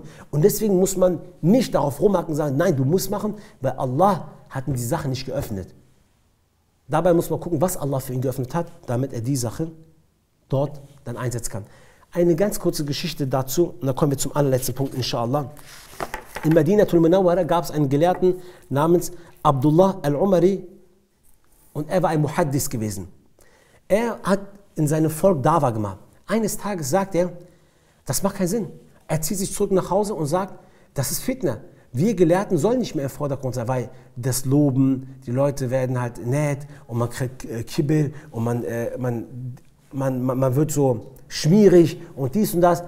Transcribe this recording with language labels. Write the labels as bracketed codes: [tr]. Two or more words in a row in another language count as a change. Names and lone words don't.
[de] Und deswegen muss man nicht darauf rumhaken und sagen, nein, du musst machen, weil Allah hat ihm die Sache nicht geöffnet. Dabei muss man gucken, was Allah für ihn geöffnet hat, damit er die Sache dort dann einsetzen kann. Eine ganz kurze Geschichte dazu, und dann kommen wir zum allerletzten Punkt, inshallah. In Madinatul Munawwara gab es einen Gelehrten namens Abdullah al-Umari und er war ein Muhaddis gewesen. Er hat in seinem Volk Dawa gemacht. Eines Tages sagt er, das macht keinen Sinn. Er zieht sich zurück nach Hause und sagt, das ist Fitna. Wir Gelehrten sollen nicht mehr im Vordergrund sein, weil das Loben, die Leute werden halt nett und man kriegt Kibbel und man wird so schmierig und dies und das.